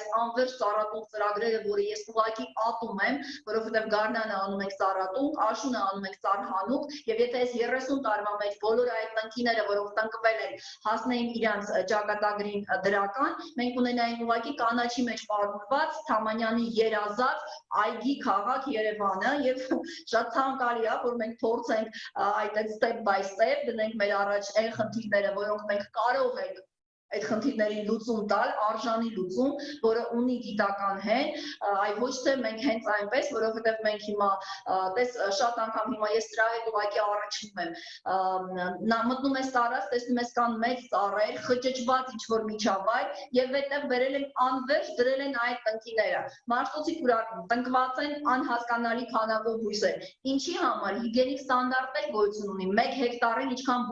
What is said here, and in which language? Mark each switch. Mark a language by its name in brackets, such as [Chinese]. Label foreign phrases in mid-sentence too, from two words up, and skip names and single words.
[Armenian] անվերջ ծառատունկ ծրագրերը, որը ես ուղղակի ատում եմ, որովհետև գարնանը անում ենք ծառատունկ, աշունը անում ենք ծառհանուկ, եւ եթե այս 30 տարվա մեջ բոլոր այդ տնկիները, որոնք տնկվել են, հասնեին իրանց ճակատագրին դրական, մենք ունենայինք ուղղակի կանաչի մեջ պարունակված Թամանյանի երազած այգի քաղաք Երևանը եւ շատ ցանկալի է, որ մենք փորձենք այդ [English] step by step [Armenian] դնենք մեր առաջ այն խնդիրները, որոնք մենք կարող ենք այդ խնդիրներին լուծում տալ, արժանի լուծում, որը ունի գիտական հեն, այ ոչ թե մենք հենց այնպես, որովհետև մենք հիմա տես շատ անգամ հիմա ես դրա հետ ուղղակի առաջվում եմ։ Նա մտնում ես տարած, տեսնում ես կան մեծ ծառեր, խճճված ինչ-որ միջավայր եւ այդտեղ բերել են անվերջ դրել են այդ տնկիները։ Մաշտոցի կուրակում տնկված են անհասկանալի քանակով բույսեր։ Ինչի համար հիգիենիկ ստանդարտներ գոյություն ունի 1 հեկտարին ինչքան